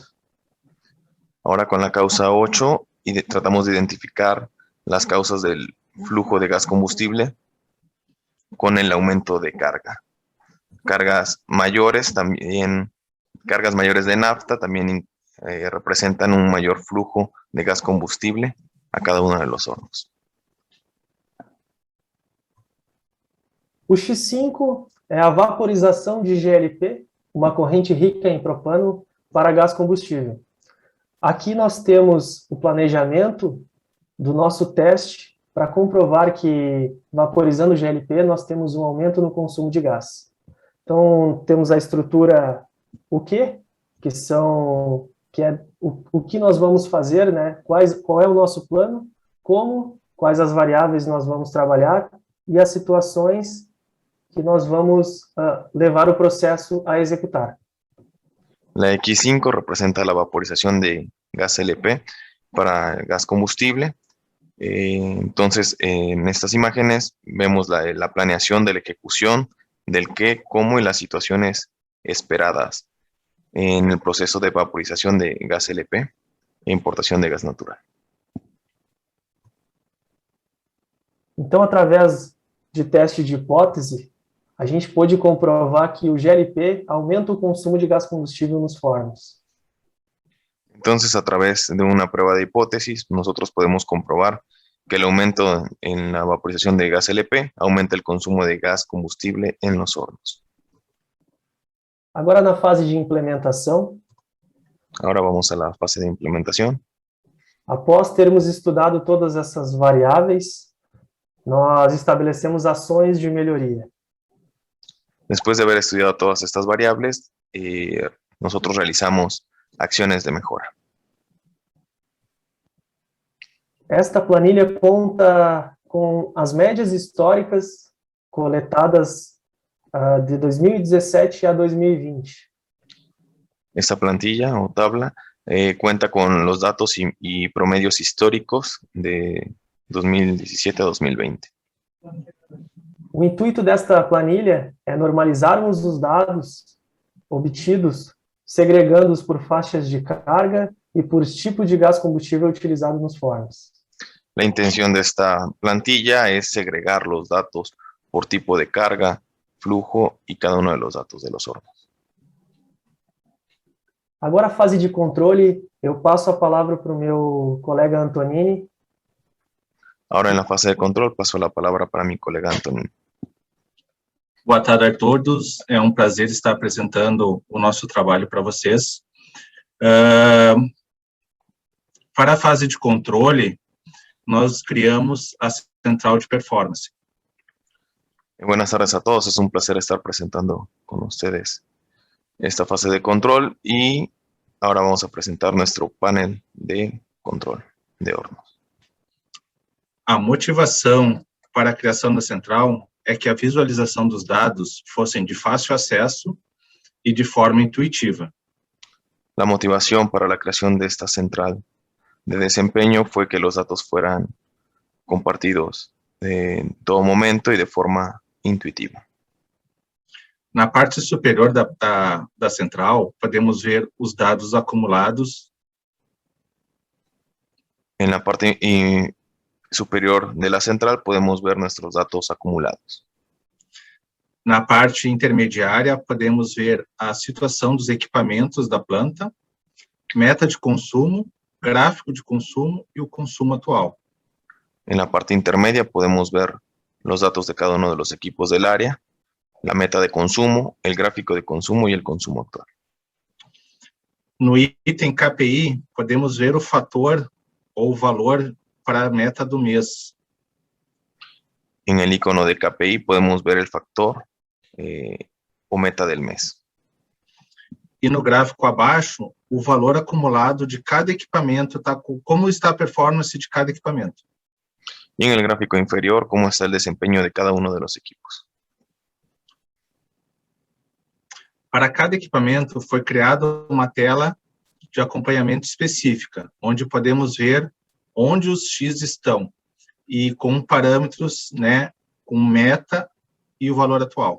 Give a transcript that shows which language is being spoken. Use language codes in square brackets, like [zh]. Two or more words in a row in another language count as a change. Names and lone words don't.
[es] Ahora con la causa 8 tratamos de identificar las causas del flujo de gas combustible con el aumento de carga. Cargas mayores de nafta también representan un mayor flujo de gas combustible a cada uno de los hornos. [pt] O X5 é a vaporização de GLP, uma corrente rica em propano, para gás combustível. Aqui nós temos o planejamento do nosso teste para comprovar que, vaporizando GLP, nós temos um aumento no consumo de gás. Então, temos a estrutura o quê? Que é o que nós vamos fazer, né? Qual é o nosso plano, quais as variáveis nós vamos trabalhar e as situações que nós vamos levar o processo a executar. [es] La X5 representa la vaporización de gas LP para gas combustible. Entonces, en estas imágenes vemos la planeación de la ejecución, del qué, cómo y las situaciones esperadas en el proceso de vaporización de gas LP e importación de gas natural. [pt] Então, através de teste de hipótese, a gente pôde comprovar que o GLP aumenta o consumo de gás combustível nos fornos. [es] Entonces, a través de una prueba de hipótesis, nosotros podemos comprobar que el aumento en la vaporización de gas LP aumenta el consumo de gas combustible en los hornos. [pt] Agora, na fase de implementação, [es] Ahora vamos a la fase de implementación. [pt] após termos estudado todas essas variáveis, nós estabelecemos ações de melhoria. [es] Después de haber estudiado todas estas variables, nosotros realizamos acciones de mejora. [pt] Esta planilha conta com as médias históricas coletadas de 2017 a 2020. [es] Esta plantilla o tabla cuenta con los datos y promedios históricos de 2017 a 2020. [pt] O intuito desta planilha é normalizarmos os dados obtidos, segregando-os por faixas de carga e por tipo de gás combustível utilizado nos fornos. [es] La intención de esta plantilla es segregar los datos por tipo de carga, flujo y cada uno de los datos de los hornos. [pt] Agora, a fase de controle, eu passo a palavra para o meu colega Antonini. [es] Ahora en la fase de control paso la palabra para mi colega Antonino. [pt] Boa tarde a todos, é um prazer estar apresentando o nosso trabalho para vocês. Para a fase de controle, nós criamos a central de performance. [es] Buenas tardes a todos, es un placer estar presentando con ustedes esta fase de control y ahora vamos a presentar nuestro panel de control de hornos. [pt] A motivação para a criação da central é que a visualização dos dados fossem de fácil acesso e de forma intuitiva. [es] La motivación para la creación de esta central de desempeño fue que los datos fueran compartidos en todo momento y de forma intuitiva. [pt] Na parte superior da central, podemos ver os dados acumulados. [es] En la parte superior de la central podemos ver nuestros datos acumulados. [pt] Na parte intermediária, podemos ver a situação dos equipamentos da planta, meta de consumo, gráfico de consumo e o consumo atual. [es] En la parte intermedia podemos ver los datos de cada uno de los equipos del área, la meta de consumo, el gráfico de consumo y el consumo actual. [pt] No item KPI, podemos ver o fator ou o valor para a meta do mês. [es] En el icono de KPI podemos ver el factor o meta del mes. [pt] E no gráfico abaixo, o valor acumulado de cada equipamento, como está a performance de cada equipamento. [es] Y en el gráfico inferior, cómo está el desempeño de cada uno de los equipos. [pt] Para cada equipamento foi criada uma tela de acompanhamento específica, onde podemos ver onde os X estão, e com parâmetros, né, com meta e o valor atual.